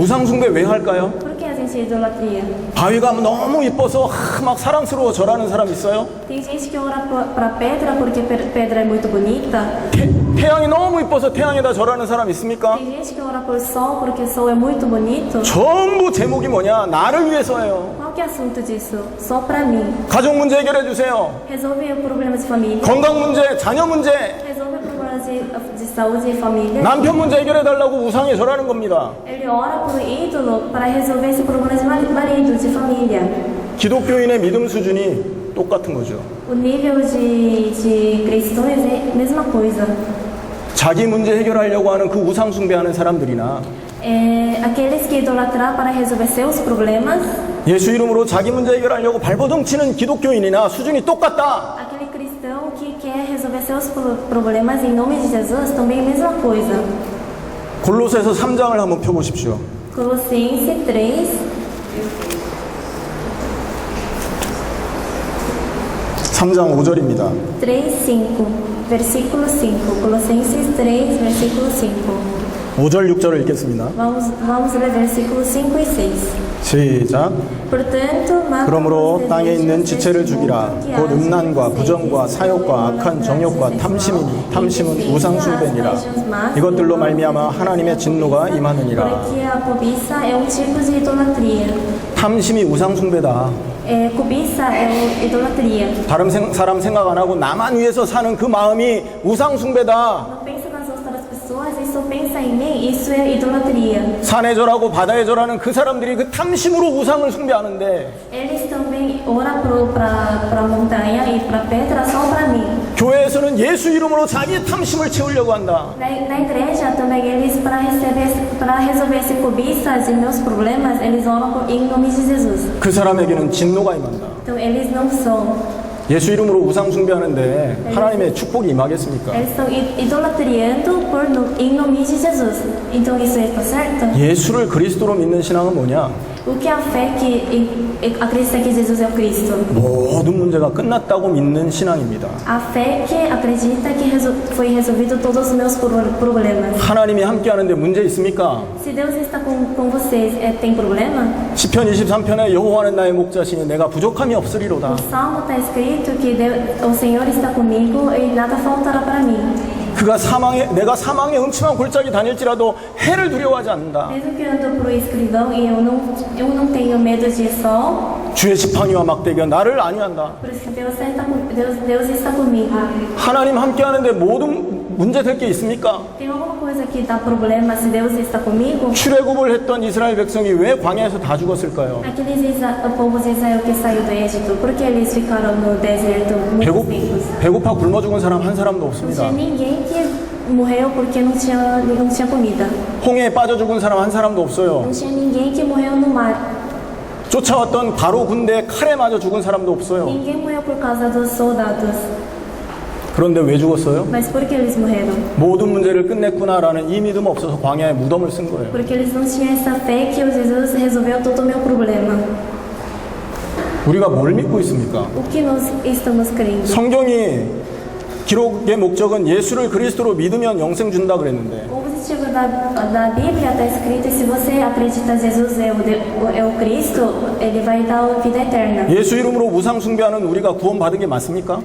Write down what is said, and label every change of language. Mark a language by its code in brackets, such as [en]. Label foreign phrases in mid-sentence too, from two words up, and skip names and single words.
[ko] 우상 숭배 왜 할까요? [pt] Por que a gente idolatria? [ko] 바위가 너무 이뻐서 막 사랑스러워 절하는 사람 있어요? [pt] Tem gente que ora para pedra porque pedra é muito bonita. [ko] 태양이 너무 이뻐서 태양에다 절하는 사람 있습니까? [pt] Tem gente que ora por sol porque sol é muito bonito. [ko] 전부 제목이 뭐냐? 나를 위해서예요. [pt] Qual que é o assunto disso? Só para mim. [ko] 가정 문제 해결해 주세요. [pt] Resolve o problema de família. [ko] 건강 문제, 자녀 문제, [pt] Resolve o problema de saúde e família. [ko] 남편 문제 해결해 달라고 우상에 절하는 겁니다. [pt] Ele ora por ídolo para resolver esse problema de marido, de família. [ko] 기독교인의 믿음 수준이 똑같은 거죠. [pt] O nível de cristãos é a mesma coisa. [ko] 자기 문제 해결하려고 하는 그 우상 숭배하는 사람들이나 [pt] Aqueles que idolatram para resolver seus problemas, [ko] 예수 이름으로 자기 문제 해결하려고 발버둥 치는 기독교인이나 수준이 똑같다. [pt] aquele cristão que quer resolver seus problemas em nome de Jesus, também é a mesma coisa. [ko] 골로새서 3장을 한번 펴보십시오. [pt] Colossenses 3, [ko] 3장 5절입니다. [pt] 3, 5, versículo 5. Colossenses 3, versículo 5. [ko] 5절 6절을 읽겠습니다. [pt] Vamos ler versículos 5 e 6. [ko] 시작. [pt] Portanto, mata [ko] 그러므로 [pt] os [ko] 땅에 있는 [pt] desejos [ko] 지체를 [pt] deste [ko] 죽이라. [pt] mundo que [ko] 곧 [pt] há de [ko] 음란과 [pt] vocês, [ko] 부정과 사욕과 악한 정욕과 탐심이니 탐심은 우상숭배니라. 이것들로 말미암아 하나님의 진노가 임하느니라. [pt] Porque a cobiça é tipo de idolatria. [ko] 탐심이 우상숭배다. [pt] Cobiça é idolatria. [ko] 다른 사람 생각 안 하고 나만 위해서 사는 그 마음이 우상숭배다. [pt] Não pensa nas outras pessoas e só pensa em mim, isso é idolatria. [ko] 산에 절하고 바다에 절하는 그 사람들이 그 탐심으로 우상을 숭배하는데 [pt] Eles também oram para a montanha e para a pedra só para mim. [ko] 교회에서는 예수 이름으로 자기의 탐심을 채우려고 한다. [pt] Na igreja também eles para resolver esse cobiças e meus problemas, eles oram em nome de Jesus. [ko] 그 사람에게는 진노가 임한다. [pt] Então eles não são. [ko] 예수 이름으로 우상 숭배하는데 하나님의 축복이 임하겠습니까? [pt] Eles estão idolatrando em nome de Jesus. Então isso está certo? [ko] 예수를 그리스도로 믿는 신앙은 뭐냐? [pt] O que é a fé que acredita que Jesus é o Cristo? [ko] 모든 문제가 끝났다고 믿는 신앙입니다. [pt] A fé que acredita que foi resolvido todos os meus problemas. [ko] 하나님이 함께하는데 문제 있습니까? [pt] Se Deus está com vocês, tem problema? [ko] 시편 23편에 여호와는 나의 목자시니 내가 부족함이 없으리로다. [pt] No Salmo está escrito que o Senhor está comigo e nada faltará para mim. [ko] 내가 사망의 음침한 골짜기 다닐지라도 해를 두려워하지 않는다. [pt] Mesmo que eu ando por escuridão e eu não tenho medo de sol, [ko] 주의 지팡이와 막대기가 나를 안위한다. [pt] por isso que Deus está comigo. [ko] 하나님 함께하는데 모든 문제 될 게 있습니까? [pt] Tem alguma coisa que dá problema se Deus está comigo? [ko] 출애굽을 했던 이스라엘 백성이 왜 광야에서 다 죽었을까요? [pt] O povo de Israel que saiu do Egito, por que eles ficaram no deserto muitos tempos? [ko] 배고파 굶어 죽은 사람 한 사람도 [pt] Não [ko] 없습니다. [pt] tinha ninguém que morreu porque não tinha comida. [ko] 홍해에 빠져 죽은 사람 한 사람도 없어요. [pt] Não tinha ninguém que morreu no mar. [ko] 쫓아왔던 바로 군대에 칼에 맞아 죽은 사람도 없어요. [pt] Ninguém morreu por causa dos soldados. [ko] 그런데 왜 죽었어요? [pt] Mas por que eles morreram? [ko] 모든 문제를 끝냈구나라는 이 믿음 없어서 광야에 무덤을 쓴 거예요. [pt] Porque eles não tinham essa fé que o Jesus resolveu todo o meu problema. [ko] 우리가 뭘 믿고 있습니까? [pt] O que nós estamos crendo? [ko] 성경이 기록의 목적은 예수를 그리스도로 믿으면 영생 준다 그랬는데 [pt] O objetivo da Bíblia está escrito: se você acredita que Jesus é o Cristo, ele vai dar a vida eterna. [ko] 예수 이름으로 우상 숭배하는 우리가 구원받은 게 맞습니까?